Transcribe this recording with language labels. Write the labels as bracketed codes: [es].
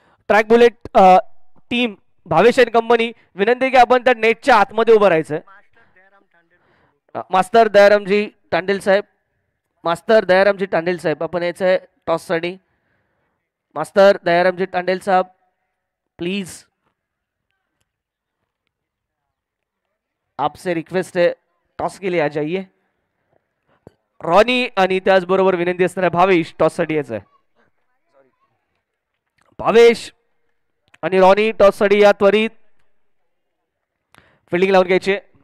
[mr] Track bullet team Bhavesh and company विनंती की आपण त्या नेटच्या आतमध्ये उभं राहायचं. मास्तर दयारामजी तांडेल साहेब, मास्तर दयारामजी तांडेल साहेब आपण यायचं आहे टॉससाठी. [hi] मास्टर दयारामजी तांडेल साहब प्लीज, आपसे रिक्वेस्ट है टॉस के लिए आ जाइए. [mr] रॉनी आणि त्याचबरोबर विनंती असणार भावेश टॉससाठी यायचं आहे. भावेश आणि रॉनी टॉससाठी या त्वरित फिल्डिंग लावून घ्यायचे.